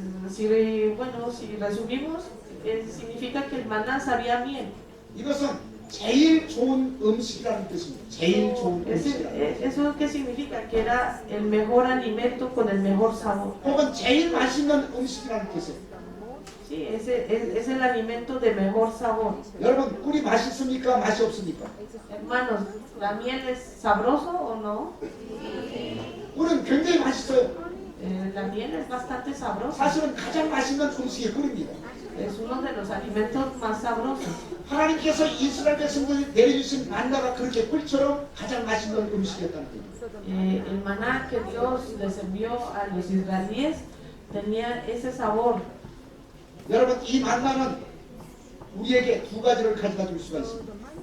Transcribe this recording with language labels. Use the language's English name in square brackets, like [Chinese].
[Spanish] Si resumimos, significa que el maná sabía a miel. [Korean] 이것은 제일 좋은 음식이라는 뜻입니다. 제일 좋은 음식이라는 뜻. [Spanish] ¿Eso qué significa? Que era el mejor alimento con el mejor sabor. [Korean] 혹은 제일 맛있는 음식이라는 뜻이에요. [Spanish] Sí, es el alimento de mejor sabor. [Korean] 여러분, 꿀이 맛있습니까? 맛이 없습니까? [Spanish] Hermanos, ¿la miel es sabroso o no? [Korean] 꿀은 굉장히 맛있어요. [Spanish] La miel es bastante sabrosa. [Korean] 사실은 가장 맛있는 음식이 꿀입니다. [Spanish] Es uno de los alimentos más sabrosos. [Korean] 하나님께서 이스라엘 백성들이 내려주신 만나가 그렇게 꿀처럼 가장 맛있는 음식이었다는 거예요. [Spanish] El maná que Dios les envió a los israelíes tenía ese sabor. [Korean] 여러분, 이 만나는 우리에게 두 가지를 가져다 줄 수가 있습니다.